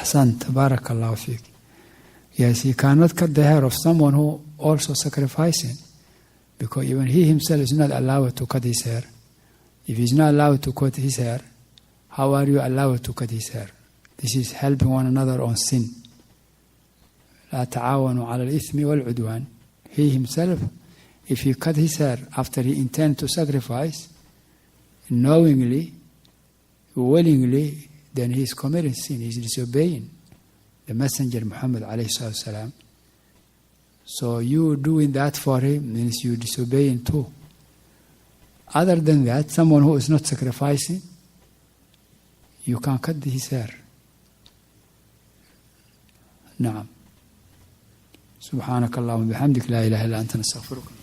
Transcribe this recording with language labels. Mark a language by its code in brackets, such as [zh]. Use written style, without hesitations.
[ar] Ahsant, barakallahu fiqh. [en] Yes, he cannot cut the hair of someone who also sacrificing, because even he himself is not allowed to cut his hair. If he's not allowed to cut his hair, how are you allowed to cut his hair? This is helping one another on sin. [ar] لا تعاونوا على الإثم والعدوان. [en] He himself, if he cut his hair after he intends to sacrifice, knowingly, willingly, then he is committing sin. He is disobeying the Messenger Muhammad alayhi salam. So you doing that for him means you disobeying too. Other than that, someone who is not sacrificing, you can cut his hair. [ar] نعم. سبحانك اللهم وبحمدك لا إله إلا أنت نستغفرك.